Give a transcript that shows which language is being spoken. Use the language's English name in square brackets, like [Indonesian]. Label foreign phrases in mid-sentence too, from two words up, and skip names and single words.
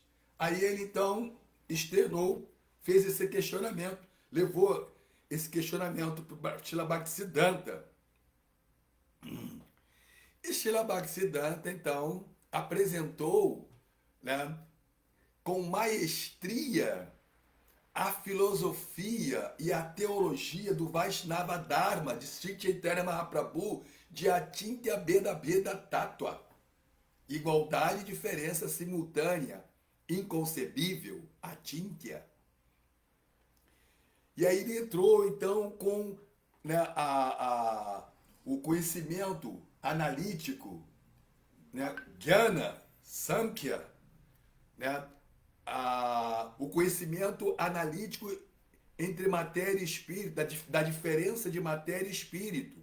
[Portuguese] Aí ele então externou, fez esse questionamento, levou esse questionamento para Srila Bhaktisiddhanta. E Srila Bhaktisiddhanta então apresentou, né, com maestria a filosofia e a teologia do Vaishnava Dharma de Sri Chaitanya Mahaprabhu de Achintya Bheda Bheda Tattva. Igualdade e diferença simultânea, inconcebível, Achintya. E aí ele entrou então com, né, o conhecimento analítico, né, Jnana, Samkhya, né, o conhecimento analítico entre matéria e espírito, da diferença de matéria e espírito.